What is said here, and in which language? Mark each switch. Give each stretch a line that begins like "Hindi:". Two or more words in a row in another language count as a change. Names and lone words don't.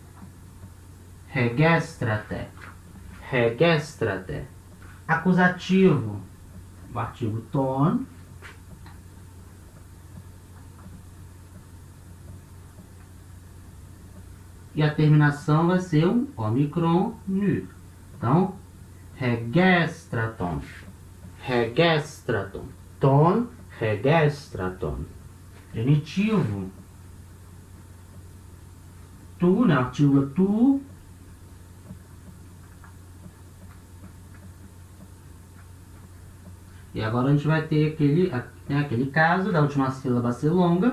Greek: Ἡγήστρατε. Ἡγήστρατε.
Portuguese: Acusativo. O artigo ton. E a terminação vai ser um ômicron nu. Então, regestraton.
Greek: Ἡγήστρατον. τόν, Ἡγήστρατον.
Portuguese: Genitivo. Tu, né? Artigo tu. E agora a gente vai ter aquele caso da última sílaba ser longa.